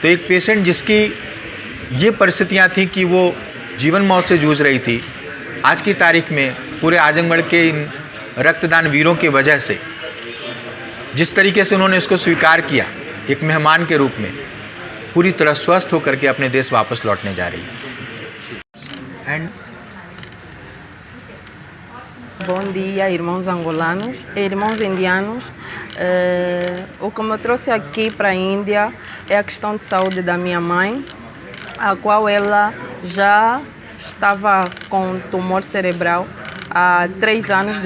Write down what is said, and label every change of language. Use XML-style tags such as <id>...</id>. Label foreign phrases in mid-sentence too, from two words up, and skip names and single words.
<hi>तो एक पेशेंट जिसकी ये परिस्थितियाँ थी कि वो जीवन मौत से जूझ रही थी, आज की तारीख में पूरे आजमगढ़ के इन रक्तदान वीरों की वजह से जिस तरीके से उन्होंने इसको स्वीकार किया एक मेहमान के रूप में, पूरी तरह स्वस्थ होकर के अपने देश वापस लौटने जा रही है।</hi> <pt>Bom dia, irmãos angolanos e irmãos indianos. O que me trouxe aqui para a Índia é a questão de saúde da minha mãe, a qual ela já estava com tumor cerebral há 3 anos.</pt>